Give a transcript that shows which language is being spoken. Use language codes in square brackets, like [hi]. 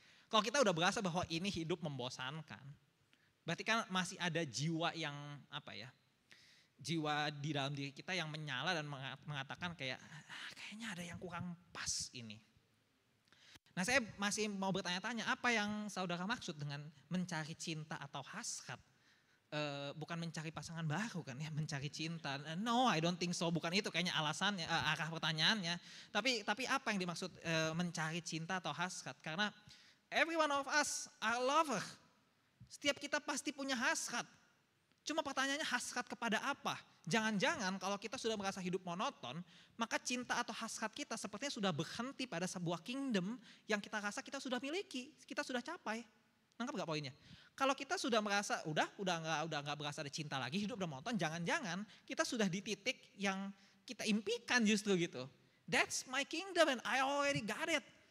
[id] Kalau kita udah berasa bahwa ini hidup membosankan, berarti kan masih ada jiwa yang jiwa di dalam diri kita yang menyala dan mengatakan kayaknya ada yang kurang pas ini. Nah, saya masih mau bertanya-tanya, apa yang saudara maksud dengan mencari cinta atau hasrat? Bukan mencari pasangan baru kan ya, mencari cinta. [en] No, I don't think so. [id] Bukan itu kayaknya alasannya, arah pertanyaannya. Tapi apa yang dimaksud mencari cinta atau hasrat? Karena [en] every one of us are lover. [id] Setiap kita pasti punya hasrat. Cuma pertanyaannya hasrat kepada apa? Jangan-jangan kalau kita sudah merasa hidup monoton, maka cinta atau hasrat kita sepertinya sudah berhenti pada sebuah kingdom yang kita rasa kita sudah miliki, kita sudah capai. Nangkap gak poinnya? Kalau kita sudah merasa udah nggak berasa ada cinta lagi, hidup udah monoton, jangan-jangan kita sudah di titik yang kita impikan justru gitu. [en] That's my kingdom and I already got it.